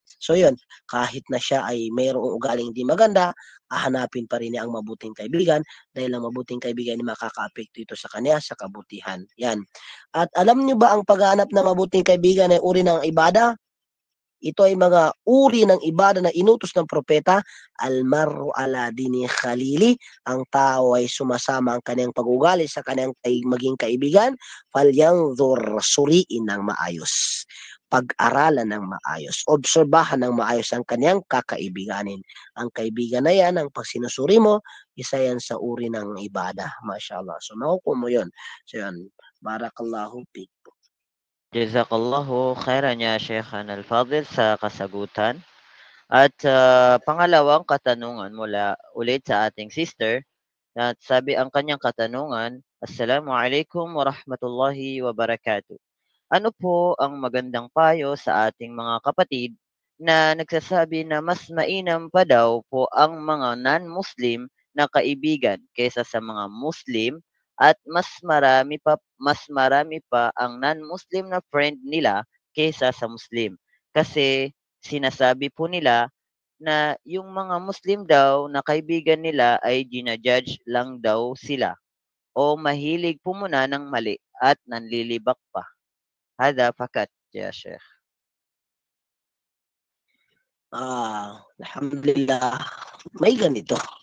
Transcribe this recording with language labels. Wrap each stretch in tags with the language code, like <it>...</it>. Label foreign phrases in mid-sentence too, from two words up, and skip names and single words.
<tl>So, yun, kahit na siya ay mayroong ugaling di maganda, hahanapin pa rin niya ang mabuting kaibigan dahil ang mabuting kaibigan ay makaka-apekto ito sa kanya sa kabutihan. Yan. At alam niyo ba ang paghahanap ng mabuting kaibigan ay uri ng ibada? Ito ay mga uri ng ibada na inutos ng propeta,</tl> <ar>المرء على دين خليله,</ar> <tl>ang tao ay sumasama ang kanyang pag-ugali sa kanyang maging kaibigan, falyanzur, suriin ng maayos, pag-aralan ng maayos, obserbahan ng maayos ang kanyang kakaibiganin. Ang kaibigan na yan, ang pag sinusuri mo, isa yan sa uri ng ibada. Mashallah. So, makukuha mo yun. So, yan.</tl> <ar>بارك الله فيك. جزاك الله خيرا يا شيخنا الفاضل</ar> <tl>sa kasagutan. At pangalawang katanungan mula ulit sa ating sister, at sabi ang kanyang katanungan,</tl> <ar>السلام عليكم ورحمة الله وبركاته.</ar> <tl>Ano po ang magandang payo sa ating mga kapatid na nagsasabi na mas mainam pa daw po ang mga non-Muslim na kaibigan kaysa sa mga Muslim at mas marami pa ang non-Muslim na friend nila kaysa sa Muslim. Kasi sinasabi po nila na yung mga Muslim daw na kaibigan nila ay ginajudge lang daw sila o mahilig pumuna ng mali at nanlilibak pa.</tl> <ar>هذا فقط يا شيخ.</ar> <tl>Alhamdulillah, may ganito.</tl>